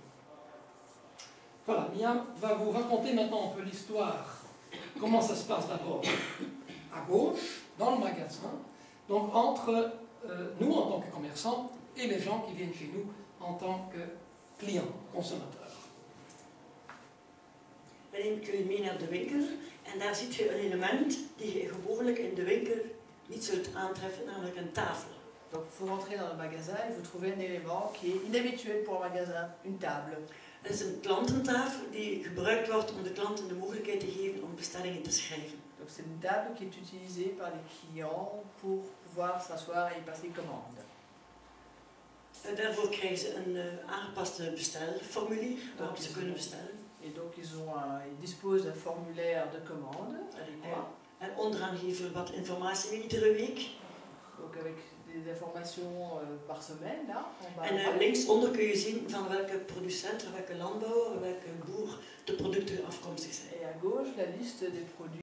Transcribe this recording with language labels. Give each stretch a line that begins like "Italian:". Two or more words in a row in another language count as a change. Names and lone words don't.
French: Voilà, Mia va vous raconter maintenant un peu l'histoire. Comment ça se passe d'abord à gauche, dans le magasin, donc entre nous en tant que commerçants et les gens qui viennent chez nous en tant que clients, consommateurs.
Dutch: Dan neem ik jullie mee naar de winkel en daar ziet je een element die je gewoonlijk in de winkel niet zult aantreffen, namelijk een tafel.
French: Donc vous rentrez dans le magasin et vous trouvez un élément qui est inhabituel pour un magasin, une table.
Dutch: Het is een klantentafel die gebruikt wordt om de klanten de mogelijkheid te geven om bestellingen te schrijven.
French: Donc c'est une table qui est utilisée par les clients pour pouvoir s'asseoir et passer commande.
Dutch: Daarvoor krijgen ze een aangepaste bestelformulier waarop ze kunnen bestellen.
French: Et donc ils disposent d'un formulaire de commande adéquat.
Dutch: En onderaan geven we wat informatie iedere week.
French: Donc avec des informations par semaine là.
Dutch: En linksonder kun je zien van welke producent, welke landbouwer, welke boer de producten afkomstig zijn.
French: Et à gauche la liste des produits